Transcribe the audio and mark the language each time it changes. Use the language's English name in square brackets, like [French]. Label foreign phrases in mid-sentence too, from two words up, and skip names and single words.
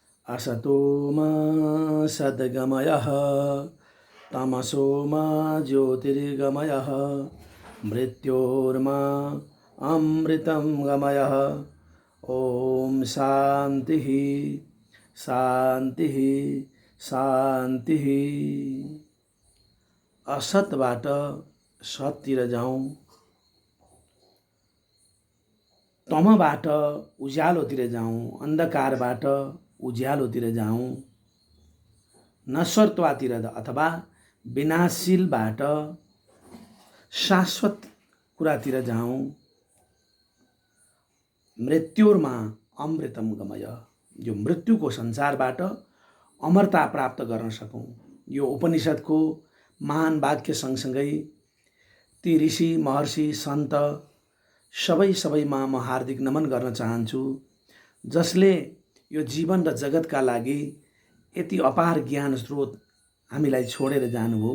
[Sanskrit] असतो मा सद्गमयः तमसो मा ज्योतिर्गमयः मृत्योर्मा अमृतं गमयः। ओम शांति शांति शांति। [Nepali] असतबाट सततिर जाउँ, तमबाट उज्यालोतिर जाउँ, अन्धकारबाट उज्यालोतिर जाउँ, नश्वरत्वातिर अथवा विनाशीलबाट शाश्वत कुरातिर जाउँ। [Sanskrit] मृत्युर्मा अमृतम गमय, [Nepali] यो मृत्युको संसारबाट अमरता प्राप्त गर्न सकौँ। यो उपनिषदको महान वाक्य सँगसँगै ती ऋषि महर्षि सन्त सबैमा म हार्दिक नमन गर्न चाहन्छु, जसले यो जीवन र जगतका लागि यति अपार ज्ञान स्रोत हामीलाई छोडेर जानुभयो।